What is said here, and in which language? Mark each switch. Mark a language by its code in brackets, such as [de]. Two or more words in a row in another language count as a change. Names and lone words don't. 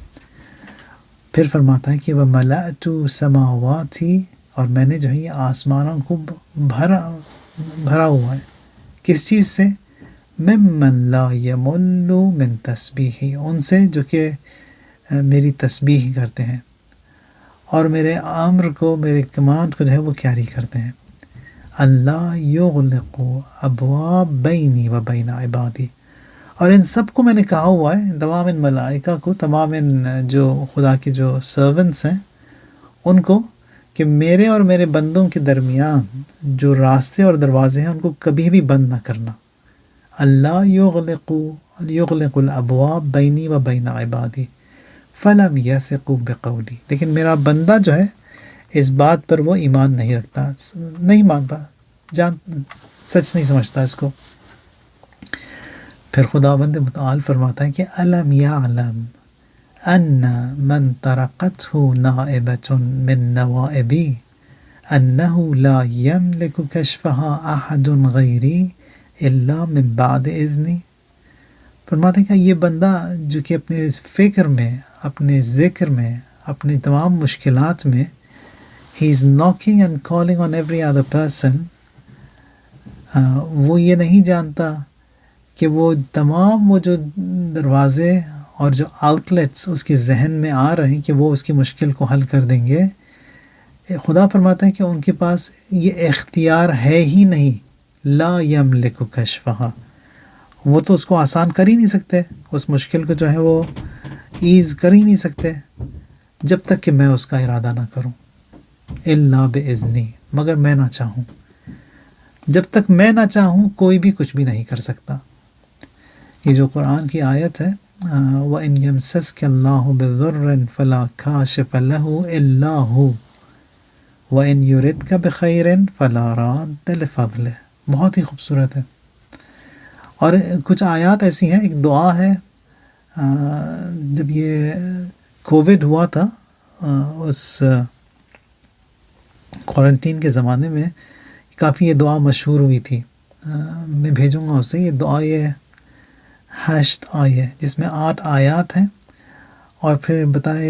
[ur] پھر فرماتا ہے کہ [ar] وَمَلَأْتُ سَمَاوَاتِي، [ur] اور میں نے جو ہے یہ آسمانوں کو بھرا ہوا ہے، کس چیز سے؟ [ar] مِمَّن لَا يَمُلُّ مِن تَسْبِيحِ، [ur] ان سے جو کہ میری تسبیح کرتے ہیں اور میرے امر کو، میرے کمانڈ کو جو ہے وہ کیری کرتے ہیں۔ [ar] اللہ یغلق ابواب بینی و بین عبادی، [ur] اور ان سب کو میں نے کہا ہوا ہے، تمام ان ملائکہ کو، تمام ان جو خدا کے جو سرونٹس ہیں ان کو، کہ میرے اور میرے بندوں کے درمیان جو راستے اور دروازے ہیں ان کو کبھی بھی بند نہ کرنا۔ [ar] اللہ یغلق الابواب بینی و بین عبادی فلم یثقوا بقولی، [ur] لیکن میرا بندہ جو ہے اس بات پر وہ ایمان نہیں رکھتا، نہیں مانتا، سچ نہیں سمجھتا اس کو۔ پھر خداوند متعال فرماتا ہے کہ [ar] الم یعلم ان من طرقته نائبۃ من نوائبی انہ لا یملک کشفها احد غیری الا من بعد اذنی۔ [ur] فرماتے ہیں کہ یہ بندہ جو کہ اپنے فکر میں، اپنے ذکر میں، اپنی تمام مشکلات میں [en] he is knocking and calling on every other person، [ur] وہ یہ نہیں جانتا کہ وہ تمام وہ جو دروازے اور جو آؤٹ لیٹس اس کے ذہن میں آ رہے ہیں کہ وہ اس کی مشکل کو حل کر دیں گے۔ خدا فرماتا ہے کہ ان کے پاس یہ اختیار ہے ہی نہیں، [ar] لا یملک کشفہا، [ur] وہ تو اس کو آسان کر ہی نہیں سکتے، اس مشکل کو جو ہے وہ ایز کر ہی نہیں سکتے جب تک کہ میں اس کا ارادہ نہ کروں، [ar] الا باذنی، [ur] مگر میں نہ چاہوں۔ جب تک میں نہ چاہوں کوئی بھی کچھ بھی نہیں کر سکتا۔ یہ جو قرآن کی آیت ہے [ar] وَإِنْ يَمْسَسْكَ اللَّهُ بِضُرٍّ فَلَا كَاشِفَ لَهُ إِلَّا هُوَ وَإِنْ يُرِدْكَ بِخَيْرٍ فَلَا رَادَّ لِفَضْلِهِ، [ur] بہت ہی خوبصورت ہے۔ اور کچھ آیات ایسی ہیں، ایک دعا ہے، جب یہ کووڈ ہوا تھا اس کوارنٹین کے زمانے میں کافی یہ دعا مشہور ہوئی تھی، میں بھیجوں گا اسے، یہ دعا یہ ہشت آئی ہے جس میں 8 آیات ہیں، اور پھر بتایا